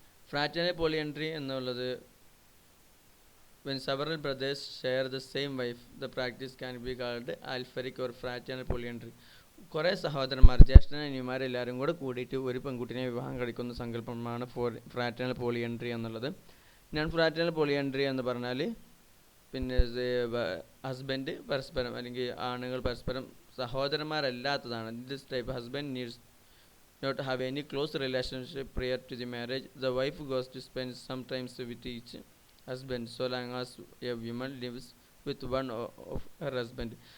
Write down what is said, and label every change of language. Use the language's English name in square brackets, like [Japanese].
[English] Fraternal polyandry എന്നുള്ളത് when several brothers share the same wife, the practice can be called alpharic or fraternal polyandry. [Malayalam] കുറേ സഹോദരന്മാർ, ജ്യേഷ്ഠനനിയന്മാരെല്ലാവരും കൂടെ കൂടിയിട്ട് ഒരു പെൺകുട്ടിനെ വിവാഹം കഴിക്കുന്ന സങ്കല്പമാണ് ഫ്രാറ്റേണൽ പോളിയൻട്രി എന്നുള്ളത്. നോൺ ഫ്രാറ്റേണൽ പോളിയൻട്രി എന്ന് പറഞ്ഞാൽ പിന്നെ ഹസ്ബൻഡ് പരസ്പരം അല്ലെങ്കിൽ ആണുങ്ങൾ പരസ്പരം സഹോദരന്മാരല്ലാത്തതാണ്. [English] This type husband needs not have any close relationship prior to the marriage. The wife goes to spend some time with each husband so long as a woman lives with one of her husband.